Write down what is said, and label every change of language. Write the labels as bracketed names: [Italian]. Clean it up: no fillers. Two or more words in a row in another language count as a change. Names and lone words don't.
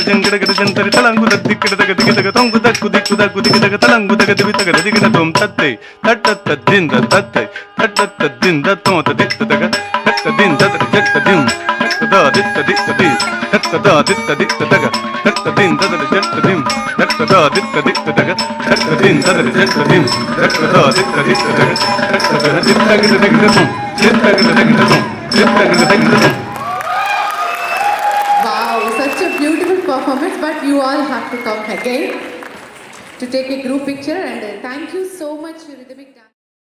[English] ಜಂಗಡಗಡ ಜಂತರಿ ತಲಂಗುದ ದಿಕ್ಕಡದಗ ದಿಗದಗ ತೊಂಗುದ ಕುದಿಕ್ಕುದ ಕುದಿಗದಗ ತಲಂಗುದಗ ದಿವಿತಗಡ ದಿಗಡ ತೊಂ ತತ್ತೈ ತಟ್ಟತ್ತದ್ದಿಂದ ತತ್ತೈ ತಟ್ಟತ್ತದ್ದಿಂದ ತೋತ ದಿತ್ತದಗ ತತ್ತದಿಂದ ಜತ್ತದಿಂ ತತ್ತದ ದಿತ್ತ ದಿತ್ತದಿ ತತ್ತದ ದಿತ್ತ ದಿತ್ತದಗ ತತ್ತದಿಂದ ಜತ್ತದಿಂ ತತ್ತದ ದಿತ್ತ ದಿತ್ತದಗ ತತ್ತದಿಂದ ಜತ್ತದಿಂ ತತ್ತದ ದಿತ್ತ ದಿತ್ತದಗ ತತ್ತದ ದಿತ್ತಗಡ ದಿಗದಂ ದಿತ್ತಗಡ ದಿಗದಂ ದಿತ್ತಗಡ ದಿಗದಂ. Wow, such a beautiful performance, but you all have to come again to take a group picture, and thank you so much, Rhythmic Dance.